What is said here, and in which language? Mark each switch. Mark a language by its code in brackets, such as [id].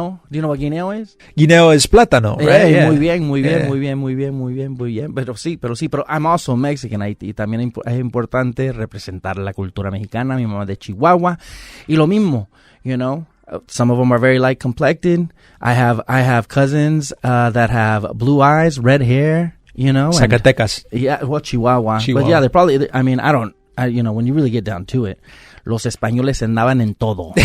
[en] Do you know what guineo is? Guineo is plátano, right? Yeah. [es] Muy bien. [en] Pero I'm also Mexican. [es] Y también es importante representar la cultura mexicana. Mi mamá de Chihuahua. Y lo mismo, [en] some of them are very light complected. I have cousins that have blue eyes, red hair, Zacatecas. Chihuahua. But yeah, they're probably, when you really get down to it, [es] los españoles andaban en todo.